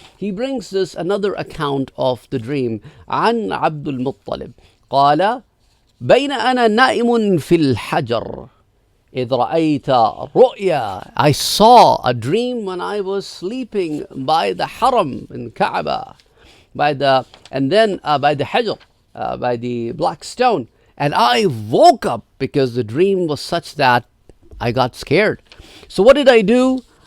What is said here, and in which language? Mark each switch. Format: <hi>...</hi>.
<en>He brings this another account of the dream.</en> <ar>An Abdul Muttalib قال بين أنا نائم في الحجر إذ رأيت رؤيا.</ar> <en>I saw a dream when I was sleeping by the Haram in Kaaba, by the Hajar, by the black stone. And I woke up because the dream was such that I got scared. So what did I do?</en>